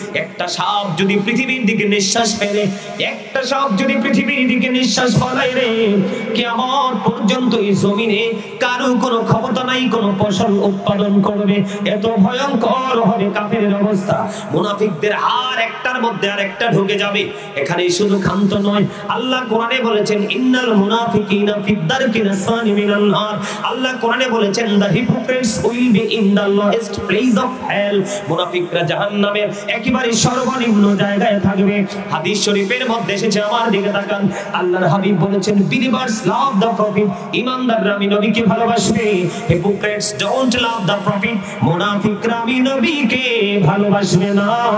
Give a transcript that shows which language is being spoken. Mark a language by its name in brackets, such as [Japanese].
[Bangla] একটা সাপ যদি পৃথিবীর দিকে নিঃশ্বাস ফেলে, একটা সাপ যদি পৃথিবীর দিকে নিঃশ্বাস ফেলায় রে, কিয়ামত পর্যন্ত এই জমিনে কারো কোনো ক্ষমতা নাই কোনো ফসল উৎপাদন করবে। এত ভয়ঙ্কর হবে কাফেরের অবস্থা। মুনাফিকদের আর একটার মধ্যে আরেকটা ঢুকে যাবে। এখানে শুধু ক্ষান্ত নয়, আল্লাহ কোরআনে বলেছেন [Arabic] ইন্নাল মুনাফিকিনা ফিদ দারকিল আসফালি মিনান নার। [Bangla] আল্লাহ কোরআনে বলেছেন দা [English] hypocrites will be in the lowest place of hell. [Bangla] মুনাফিকরা জাহান্নামের একেবারে সর্বনিম্ন জায়গায় থাকবে। হাদিস শরীফের মধ্যে এসেছে, আমার দিকে তাকান, আল্লাহর হাবিব বলেছেন [English] believers love the prophet, [Bangla] ঈমানদাররা আমি নবীকে ভালোবাসবে। [English] hypocrites don't love the prophet, [Bangla] মুনাফিকরা আমি নবীকে ভালোবাসবে না।